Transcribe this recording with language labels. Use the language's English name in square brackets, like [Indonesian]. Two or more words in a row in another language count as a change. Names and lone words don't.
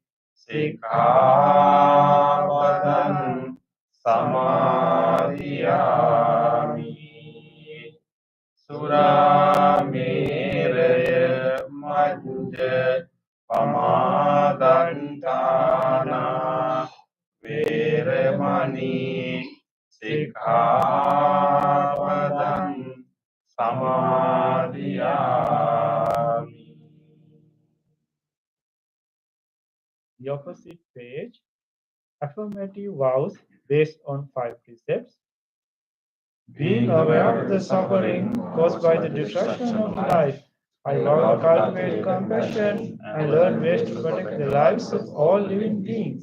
[Pali] සික්ඛාපදං සමාදියාමි සුරාමේරය මජ්ජ පමාදන්තානා වේරමණී සික්ඛාපදං සමාදියාමි. [English] The opposite page, affirmative vows based on 5 precepts. Being aware of the suffering caused by the destruction of life, I vow to cultivate compassion and learn ways to protect the lives of all living beings.